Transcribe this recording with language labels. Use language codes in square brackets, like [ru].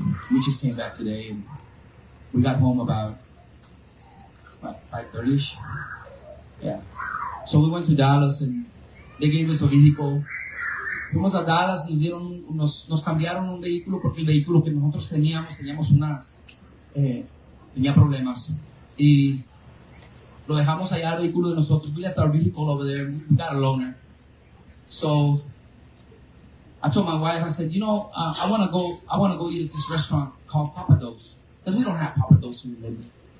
[en] We just came back today, and we got home about 5:30-ish. Yeah. So we went to Dallas, and they gave us a vehicle. [es] Fuimos a Dallas, nos cambiaron un vehículo porque el vehículo que nosotros teníamos una, tenía problemas. Y lo dejamos allá al vehículo de nosotros. [en] We left our vehicle over there. We got a loaner. So I told my wife, I said, you know, I want to go eat at this restaurant called Papa Do's. Because we don't have Papa Do's in the living.